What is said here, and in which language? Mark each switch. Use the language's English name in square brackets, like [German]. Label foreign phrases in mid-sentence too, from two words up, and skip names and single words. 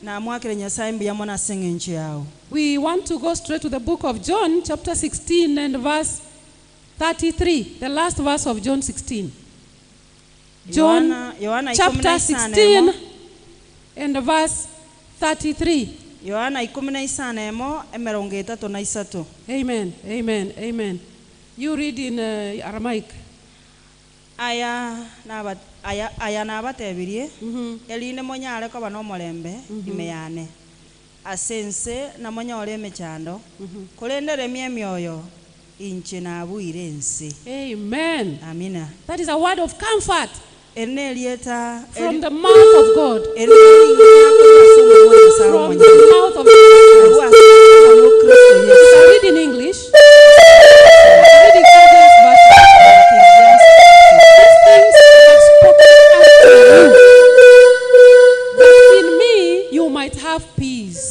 [English] We want to go straight to the book of John, chapter 16 and verse 33, the last verse of John 16. John chapter 16 and verse 33. Amen, amen, amen. You read in Aramaic. [Gusii] Aya nabatebirie eline monyale ko bano molembe imeyane asense na monyole mechando kulendere emyoyo inche na buire ense. [English] Amen. Amina. That is a word of comfort from the mouth of God. From the mouth of God. You can read in English. Read in King James version. These things I have spoken unto you, that in me you might have peace.